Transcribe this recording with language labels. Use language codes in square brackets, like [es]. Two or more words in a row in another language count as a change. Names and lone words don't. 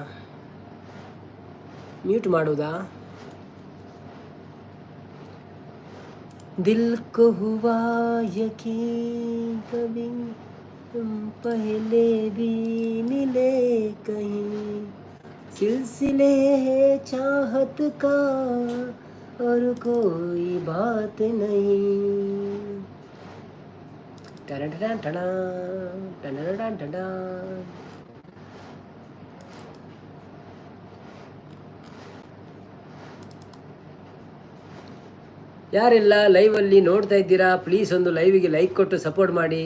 [kn] ಮ್ಯೂಟ್ ಮಾಡುವುದಾ? [hi] दिल को हुआ यकीन कभी तुम पहले भी मिले कहीं सिलसिले हैं चाहत का और कोई बात नहीं. [kn] ಯಾರೆಲ್ಲ ಲೈವಲ್ಲಿ ನೋಡ್ತಾ ಇದ್ದೀರಾ ಪ್ಲೀಸ್ ಒಂದು ಲೈವಿಗೆ ಲೈಕ್ ಕೊಟ್ಟು ಸಪೋರ್ಟ್ ಮಾಡಿ.